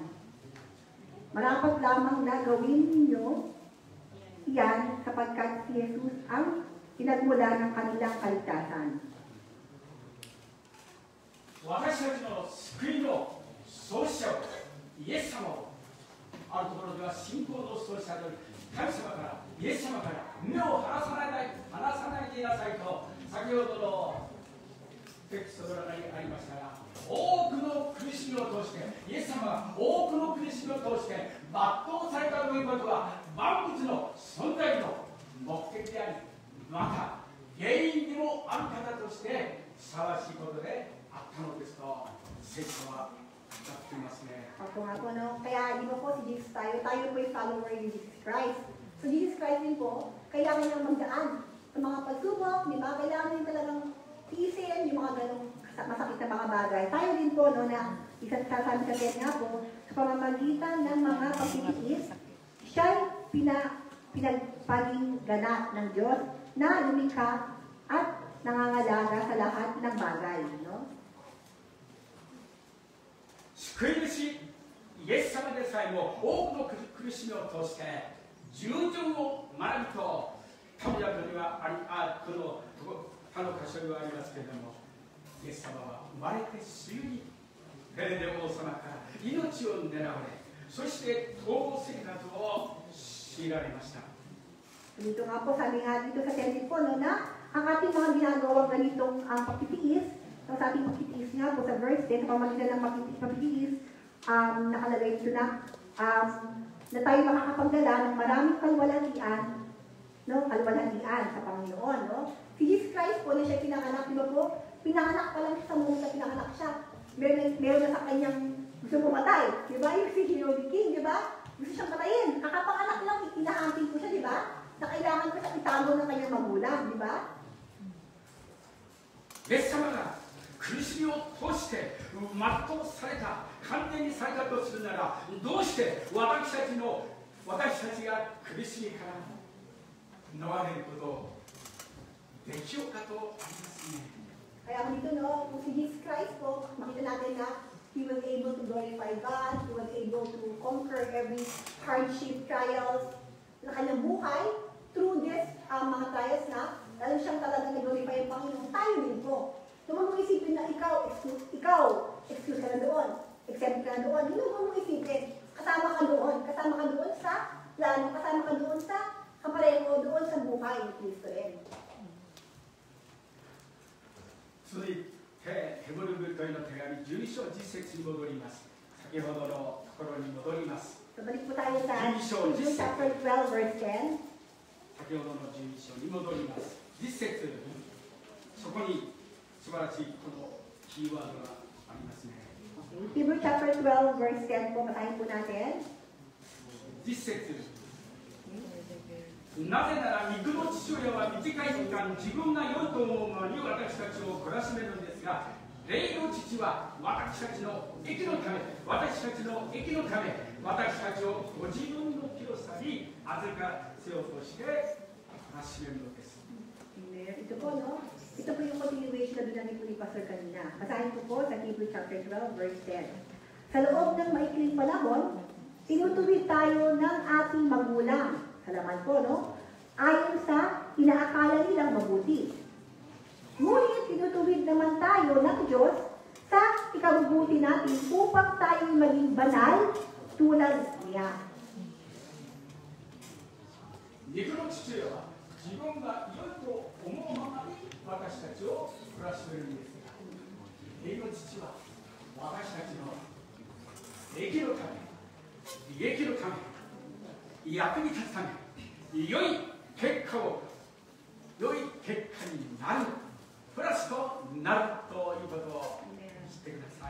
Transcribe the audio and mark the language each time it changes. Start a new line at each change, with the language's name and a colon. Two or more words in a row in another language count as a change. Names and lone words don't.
Filipino: Marapat lamang na gawin ninyo yan sapagkat si Jesus ang pinagmula ng kanilang kaligtasan.
Japanese: 私たちの救いの創始者をイエス様をあるところでは信仰の創始者で神様からイエス様から目を離さないでいなさいと先ほどのテキストの中にありましたが、多くの苦しみを通してイエス様が多くの苦しみを通して全うされたということは万物の存在の目的であり、また原因でもある方としてふさわしいことであったのですと聖書は語っていますね。
Filipino: Ako nga po, no? Kaya di ba po si Jesus tayo po yung follower ni Jesus Christ. So Jesus Christ din po, kailangan niyang magdaan sa mga pagsubok, di ba? Kailangan din talagang tiisin yung mga ganong masakit na mga bagay. Tayo din po, no, na isasabi sa kanya nga po, sa pamamagitan ng mga pagtitiis, siya'y pinagpaging ganap ng Diyos na lumikha at nangangalaga sa lahat ng bagay, no?
Japanese: 救い主イエス様でさえも多くの苦しみを通して従順を学びと神のにはこの他の箇所にはありますけれども、イエス様は生まれてすぐにペレデ王様から命を狙われ、そして逃亡生活を強いられました。
Filipino: Dito nga po, sabi nga dito sa text po, no, na ang ating mga ginagawang ganitong pagtitiis, sa ating pagtitiis nga po sa verse 10, sa pamamagitan ng pagtitiis, nakalagay dito na tayo makakapagdala ng maraming kalwalhatian, no, kalwalhatian sa Panginoon, no? Si Jesus Christ po na siya pinanganak, di ba po? Pinanganak pa lang siya sa mundo na pinanganak siya. Meron na sa kanyang gusto pumatay, di ba? Yung si Herod King, di ba? Gusto siyang patayin. Kakapanganak lang, inahantin ko siya, di ba? Na kailangan ko siya itago ng kanyang magulang, di ba?
Japanese: イエス様が苦しみを通して全うされた、完全にされたとするなら、どうして私たちが苦しみから逃れることをできようかとありますね。
Filipino: Kaya kung dito, no, kung si Jesus Christ po, makita natin na
English: He was able to glorify God, He was able to conquer every hardship,
Filipino: trials na kanyang buhay
English: through this
Filipino: mga trials na lalo siyang talaga nag-glorify ang Panginoon. Tayo din po. Kung mong isipin na ikaw, excuse ka na doon, exempt ka na doon, hindi mo mong isipin, kasama ka doon sa plano, kasama ka doon sa kapareho, doon sa buhay ni Kristo rin.
Japanese: 続いてヘブル人への手紙12章10節に戻ります。先ほどのところに戻ります。
Filipino: So balik po tayo sa
Japanese: 12章10 Hebrews 節
English: chapter 12 verse 10.
Japanese: 先ほどの12章に戻ります。10節そこに素晴らしいこのキーワードがありますね。
English: Hebrews chapter 12 verse 10
Filipino: po, basahin po natin.
Japanese: 10 節なぜなら肉の父親は短い時間自分が良いと思うままに私たちを懲らしめるんですが、霊の父は私たちの益のため、私たちをご自分の清さに預かせようとして懲らしめるのです。
Filipino: Ito po, no? Ito po yung continuation na binanggit po ni Pastor kanina. Basahin ko po sa
English: Hebrews chapter 12 verse 10.
Filipino: Sa loob ng maikling panahon, tinutuwid tayo ng ating magulang. Salamat po, no? Ayon sa inaakala nilang mabuti. Ngunit tinutuwid naman tayo ng Diyos sa ikabubuti natin upang tayo maging banal tulad niya.
Japanese: 肉の父親は自分が良いと思うままに私たちを暮らしているんですが、霊の父は私たちの益のため、利益のため、役に立つため、良い結果になる、プラスとなるということを知ってください。